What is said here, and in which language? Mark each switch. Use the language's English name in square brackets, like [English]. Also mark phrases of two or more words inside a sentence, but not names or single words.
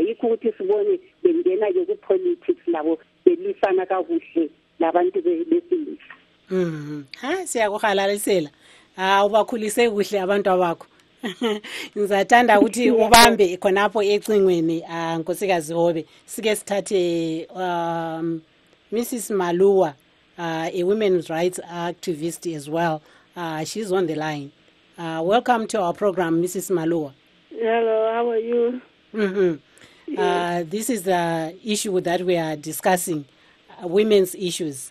[North Ndebele] Yikho ukuthi sibone bengena-ke ku-politics labo belisana kakuhle labantu besilisa. Siyakuhalalisela. Ubakhulise kuhle abantu abakho. Ngizathanda ukuthi ubambe khonapho ecingweni Nkosikazi Hobe. Sike sithathe Mrs. Malua, [English] a women's rights activist as well. She's on the line. Welcome to our program, Mrs. Malua. Hello, how are you? This is the issue that we are discussing, women's issues.